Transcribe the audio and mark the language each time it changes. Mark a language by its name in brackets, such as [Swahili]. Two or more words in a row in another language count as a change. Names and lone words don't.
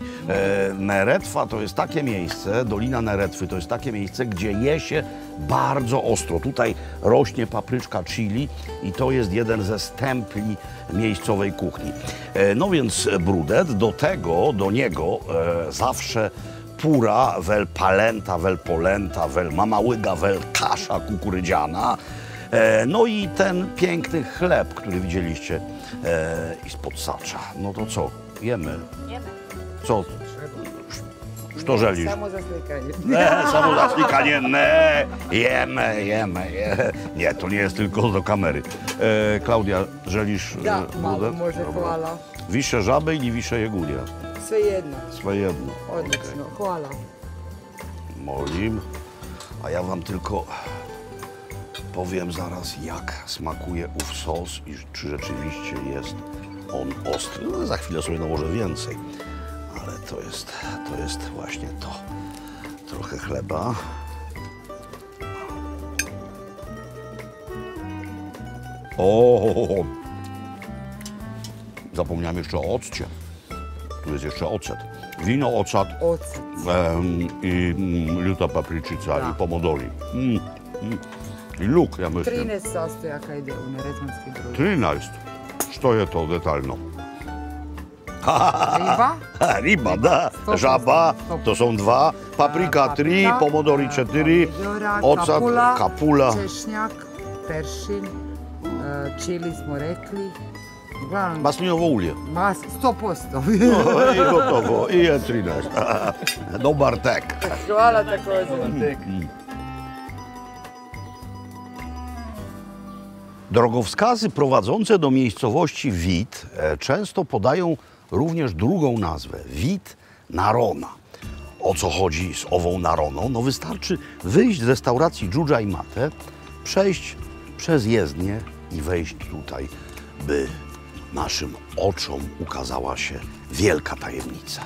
[Polish] Neretwa to jest takie miejsce, Dolina Neretwy to jest takie miejsce, gdzie je się bardzo ostro. Tutaj rośnie papryczka chili i to jest jeden ze stempli miejscowej kuchni. No więc brudet, do niego zawsze pura, vel palenta, vel polenta, vel mamałyga, vel kasza kukurydziana. No i ten piękny chleb, który widzieliście spod sacza. No to co? Jemy. Jemy. Co? Co żelisz? [Croatian] Samo zaslikanie. Samo zaslikanie, [Polish] nie. Jemy. Nie, to nie jest tylko do kamery. Klaudia, [Croatian] żelisz Da, malo brudet? može, Dobra. hvala. Više žabe ili više jegulja? Svejedno. Svejedno. Odlično, hvala. Molim. [Polish] A ja wam tylko powiem zaraz, jak smakuje ów sos i czy rzeczywiście jest on ostry. No, za chwilę sobie nałożę więcej, ale to jest właśnie to. Trochę chleba. O! Zapomniałem jeszcze o occie. Tu jest jeszcze ocet. Wino, [Croatian] ocat [Polish] Ocet. [Croatian] i ljuta papričica i pomodori. [Polish] I luk, ja myślę. [Croatian] 13 sastojaka ide u neretvanski brud. 13. Što je to detaljno? Riba, Riba, da. 100%, Žaba, 100%. [Polish] to są 2. Paprika 3, pomodori 4. [Croatian] pomidora, Ocat, kapula. češnjak, peršin, čili smo rekli. Uglavnom, Maslinovo ulje. 100%. [Polish] No, i gotowo. [Croatian] I je 13. Dobar tek. Hvala također. [Polish] Drogowskazy prowadzące do miejscowości Wit często podają również drugą nazwę, Wit Narona. O co chodzi z ową Naroną? No wystarczy wyjść z restauracji Dżudża i Mate, przejść przez jezdnię i wejść tutaj, by naszym oczom ukazała się wielka tajemnica.